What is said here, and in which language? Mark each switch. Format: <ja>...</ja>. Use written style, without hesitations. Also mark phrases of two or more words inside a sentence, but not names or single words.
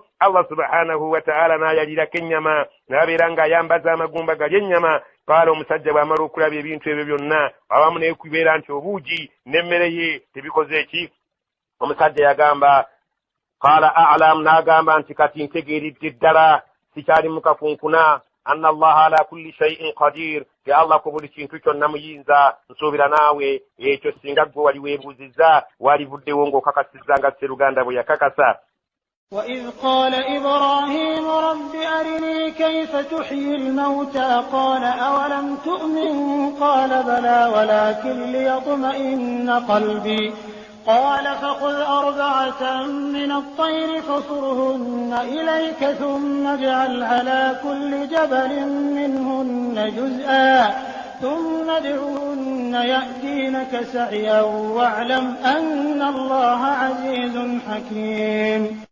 <ar>الله سبحانه وتعالى</ar> <lg>n'ayalirako ennyama, n'abeera ng'ayambaza amagumba gali ennyama. Kaala omusajja bw'amala okulaba ebintu ebyo byonna, awamu n'ekubeera nti obuugi n'emmere ye tebikoze eki, omusajja yagamba</lg> <ar>قال أعلم,</ar> <lg>n'agamba nti kati ntegeeridde ddala sikyali mukakunkuna,</lg> <ar>أن الله على كل شيء قدير,</ar> <lg>ti Allah ku buli kintu kyonna muyinza. Nsuubira naawe ekyo singa ggwe wali weebuuzizza walivuddewo ng'okakasizza nga Sseruganda bwe yakakasa.</lg> <ar>وإذ قال إبراهيم رب أرني كيف تحيي الموتى قال أولم تؤمن قال بلى ولكن ليطمئن قلبي قال فخذ 4 من الطير فصرهن إليك ثم اجعل على كل جبل منهن جزءا ثم ادعهن يأتينك سعيا واعلم أن الله عزيز حكيم.</ar>